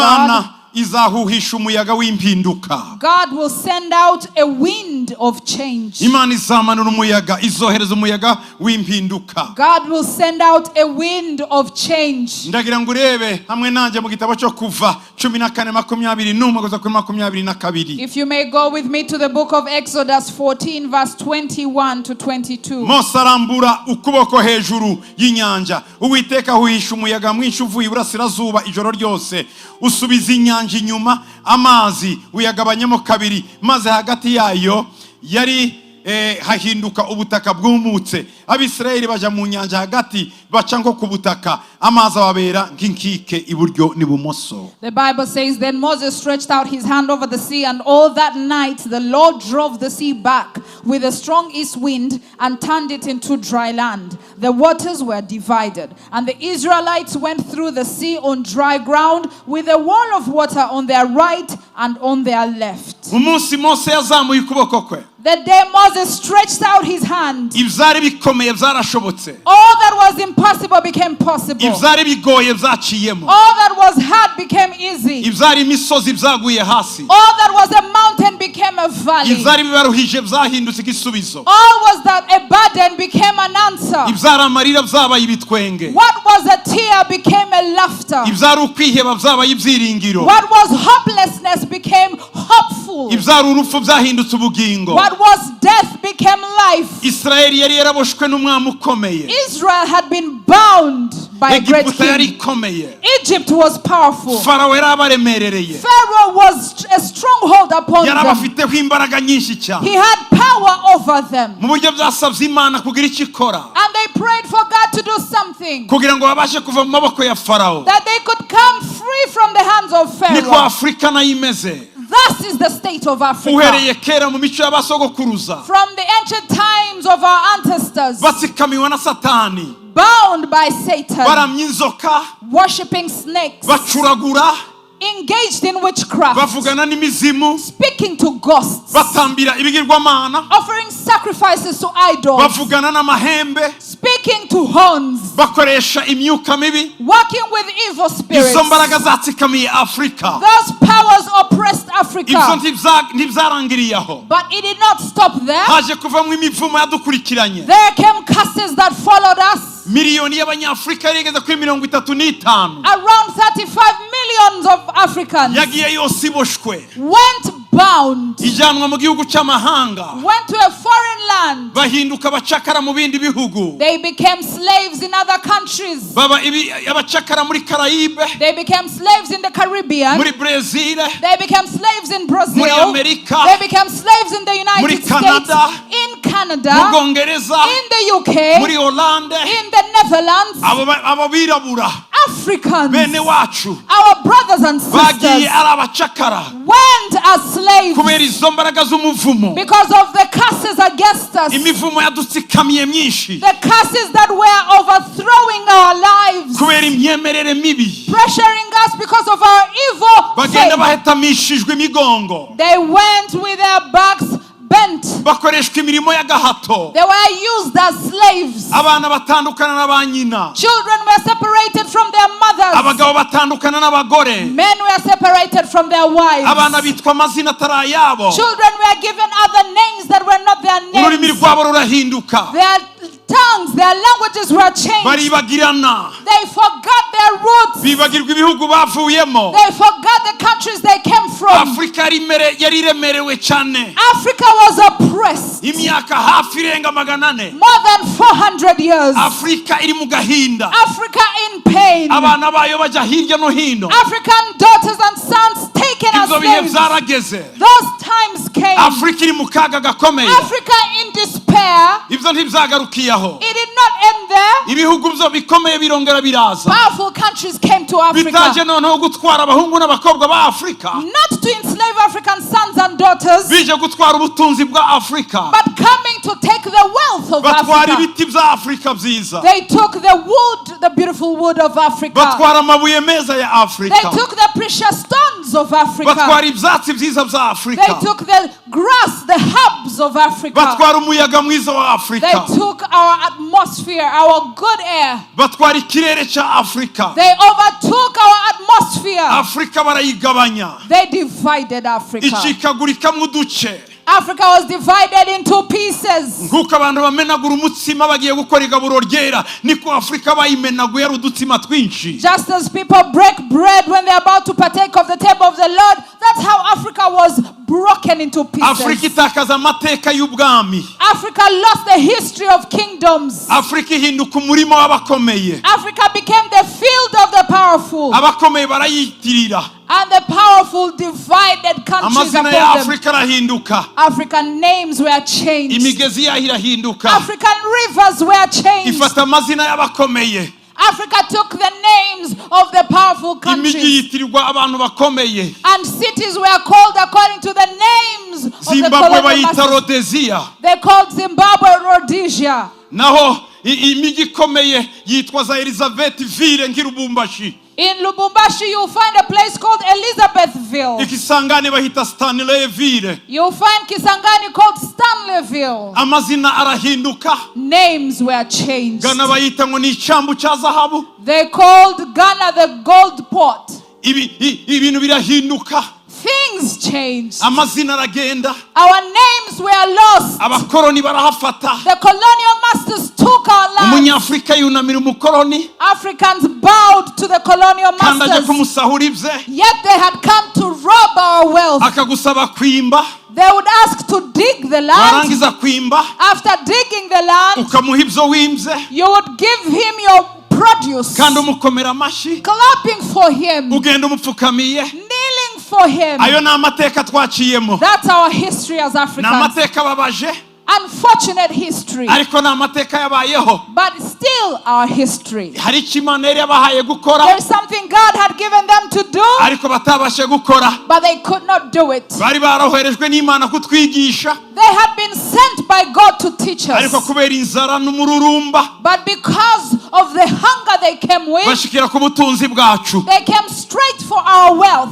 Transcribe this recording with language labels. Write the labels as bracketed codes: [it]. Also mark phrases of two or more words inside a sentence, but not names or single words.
[rw] Imana [en] God, [rw] izahuhisha umuyaga w'impinduka. [en] God will send out a wind of change. [rw] Imana izamanura umuyaga, izohereza umuyaga w'impinduka. [en] God will send out a wind of change. [rw] Ndagira ngo urebe hamwe nanjye mu gitabo cyo kuva 14:21-22. [en] If you may go with me to the book of Exodus 14 verse 21 to 22. [rw] Mose arambura ukuboko hejuru y'inyanja. Uwiteka ahuhisha umuyaga mwinshi uvuye iburasirazuba ijoro ryose. Usubiza inyanja inyuma, amazi uyagabanyemo kabiri, maze hagati yayo yari hahinduka ubutaka bwumutse. Abisirayeli baja mu nyanja hagati baca nko ku butaka, amazi ababera nk'inkike iburyo n'ibumoso. [en] The Bible says, then Moses stretched out his hand over the sea, and all that night the Lord drove the sea back with a strong east wind and turned it into dry land. The waters were divided, and the Israelites went through the sea on dry ground with a wall of water on their right and on their left. [rw] Umunsi Mose yazamuye ukuboko kwe. [en] The day Moses stretched out his hand, [rw] Ivyari bikomeye byarashobotse. [en] all that was impossible became possible. [rw] Ivyari bigoye byaciyemo. [en] All that was hard became easy. [rw] Ivyari imisozi byaguye hasi. [en] All that was a mountain became a valley. [rw] Ivyari bibaruhije byahindutse igisubizo. [en] All was that a burden became an answer. [rw] Ivyari amarira byabaye ibitwenge. [en] What was a tear became a laughter. [rw] Ivyari ukwiheba byabaye ibyiringiro. [en] What was hopelessness became hopeful. [rw] Ivyari urupfu byahindutse ubugingo. [en] What was death became life. [rw] Isirayeli yari yaraboshwe n'umwami ukomeye. [en] Israel had been bound by a great [rw] Egiputa yari [en] king. [rw] ikomeye. [en] Egypt was powerful. [rw] Farawo yari abaremerereye. [en] Pharaoh was a stronghold upon [rw] Yari [en] them. [rw] abafiteho imbaraga nyinshi cyane. [en] He had power over them. [rw] Mu buryo byasabye Imana kugira icyo ikora. [en] And they prayed for God to do something, [rw] Kugira ngo babashe kuva mu maboko ya Farawo. [en] that they could come free from the hands of [rw] Niko [en] Pharaoh. [rw] Afrika nayo imeze. [en] Thus is the state of Africa. [rw] Uhereye kera mu mico y'abasogokuruza. [en] From the ancient times of our ancestors, [rw] Batsikamiwe na Satani. [en] bound by Satan, [rw] Baramya inzoka. [en] worshipping snakes, [rw] Bacuragura. [en] engaged in witchcraft, [rw] Bavugana n'imizimu. [en] speaking to ghosts, [rw] Batambira ibigirwamana. [en] offering sacrifices to idols, [rw] Bavugana n'amahembe. [en] speaking to horns, [rw] Bakoresha imyuka mibi. [en] working with evil spirits. [rw] Izo mbaraga zatsikamiye Afrika. [en] Those powers oppressed [rw] Ibyo [en] Africa. [rw] ntibyarangiriye aho. [en] But it did not stop there. [rw] Haje kuvamo imivumo yadukurikiranye. [en] There came curses that followed us. [rw] Miliyoni y'abanyafurika yigeze kuri 35. [en] Around 35 millions of Africans [rw] Yagiye yose iboshwe. [en] went bound, [rw] Ijyanwa mu gihugu cy'amahanga. [en] went to a foreign land. [rw] Bahinduka abacakara mu bindi bihugu. [en] They became slaves in other countries. [rw] Baba abacakara muri Karayibe, [en] They became slaves in the Caribbean. [rw] muri Brazil, [en] They became slaves in Brazil. [rw] muri Amerika, [en] They became slaves in the United [rw] muri [en] States, Canada, in [rw] mu Canada, Bwongereza, [en] in the UK, [rw] muri Hollande. [en] in the Netherlands. [rw] Abo birabura [en] Africans, [rw] bene wacu [en] our brothers and [rw] bagiye [en] sisters, [rw] ari abacakara [en] went as slaves [rw] kubera izo mbaraga z'umuvumo. [en] because of the curses against us, [rw] Imivumo yadutsikamiye myinshi [en] the curses that were overthrowing our lives, [rw] kubera imyemerere mibi. [en] pressuring us because of our evil [rw] Bagenda [en] faith. [rw] bahetamishijwe imigongo. [en] They went with their backs bent. [rw] Bakoreshwa imirimo y'agahato. [en] They were used as slaves. [rw] Abana batandukana na ba nyina. [en] Children were separated from their mothers. [rw] Abagabo batandukana n'abagore. [en] Men were separated from their wives. [rw] Abana bitwa amazina atari ayabo. [en] Children were given other names that were not their [rw] Ururimi [en] names. [rw] rwabo rurahinduka. [en] Their tongues, their languages were changed. [rw] baribagirana, [en] They forgot their roots. [rw] bibagirwa ibihugu bavuyemo. [en] They forgot the countries they came from. [rw] Afrika yari iremerewe cyane, [en] Africa was oppressed [rw] imyaka hafi irenga 400. [en] more than 400 years. [rw] Afrika iri mu gahinda, [en] Africa in pain. [rw] abana bayo bajya hirya no hino. [en] African daughters and sons taken as [rw] Ibyo bihe [en] slaves. [rw] byarageze. [en] Those times came. [rw] Afrika iri mu kaga gakomeye. [en] Africa in despair. [rw] Ibyo ntibyagarukiyeho. [en] It did not end there. [rw] Ibihugu byo bikomeye birongera biraza, [en] Powerful countries came to [rw] bitaje [en] Africa. [rw] noneho gutwara abahungu n'abakobwa ba Afrika, [en] Not to enslave African sons and daughters, [rw] bije gutwara ubutunzi bwa Afrika, [en] but coming to take the wealth of [rw] batwara [en] Africa. [rw] ibiti bya Afrika byiza, [en] They took the wood, the beautiful wood of Africa. [rw] batwara amabuye meza ya [en] They [rw] Afrika, [en] took the precious stones of Africa. [rw] batwara ibyatsi byiza bya [en] They [rw] Afrika, [en] took the grass, the herbs of Africa. [rw] batwara umuyaga mwiza wa [en] They [rw] Afrika, [en] took our atmosphere, our good air. [rw] batwara ikirere cya Afrika. [en] They overtook our atmosphere. [rw] Afrika barayigabanya, [en] They divided Africa. [rw] icikagurikamo uduce, [en] Africa was divided into pieces. [rw] nk'uko abantu bamenagura umutsima bagiye gukora igaburo ryera, niko Afrika bayimenaguye ari udutsima twinshi. [en] Just as people break bread when they're about to partake of the table of the Lord, that's how Africa was broken into [rw] Afrika [en] pieces. [rw] itakaza amateka y'ubwami, [en] Africa lost the history of kingdoms. [rw] Afrika ihinduka umurimo w'abakomeye, [en] Africa became the field of the powerful. [rw] abakomeye barayitirira, [en] And the powerful divided countries [rw] amazina ya [en] upon them. [rw] Afrika arahinduka, [en] African names were changed. [rw] imigezi yaho irahinduka, [en] African rivers were changed. [rw] ifata amazina y'abakomeye, [en] Africa took the names of the powerful [rw] imijyi [en] countries. [rw] yitirirwa abantu bakomeye. [en] And cities were called according to the names of the [rw] Zimbabwe [en] colonial [rw] bayita [en] masters. [rw] Rhodesia, [en] They called Zimbabwe Rhodesia. [rw] naho imijyi ikomeye yitwa za Elizabethville nk'Irubumbashi, [en] In Lubumbashi, you'll find a place called Elizabethville. [rw] ikisangane bahita Stanleyville. [en] You'll find Kisangani called Stanleyville. [rw] Amazina arahinduka, [en] Names were changed. [rw] Ghana bayita ngo ni icyambu cya zahabu, [en] They called Ghana the gold port. [rw] ibintu birahinduka, [en] Things changed. [rw] amazina aragenda, [en] Our names were lost. [rw] abakoroni barahafata, [en] The colonial masters took our land. [rw] umunyafurika yunamira umukoroni [en] Africans bowed to the colonial [rw] kandi ajya [en] masters. [rw] kumusahura ibye, [en] Yet they had come to rob our wealth. [rw] akagusaba kwimba, [en] They would ask to dig the land. [rw] warangiza kwimba [en] After digging the land, [rw] ukamuha ibyo wimbye, [en] you would give him your produce, [rw] kandi umukomera amashyi, [en] clapping for him, [rw] ugenda umupfukamiye. [en] kneeling for him. [rw] Ayo ni amateka twaciyemo, [en] That's our history as [rw] ni [en] Africans. [rw] amateka ababaje, [en] Unfortunate history, [rw] ariko ni amateka yabayeho. [en] but still our history. [rw] Hari icyo Imana yari yabahaye gukora, [en] There's something God had given them to do, [rw] ariko batabashe gukora. [en] but they could not do it. [rw] Bari baroherejwe n'Imana kutwigisha, [en] They had been sent by God to teach [rw] ariko [en] us, [rw] kubera inzara n'umururumba [en] but because of the hunger they came with, [rw] bashikira ku butunzi bwacu, [en] they came straight for our wealth.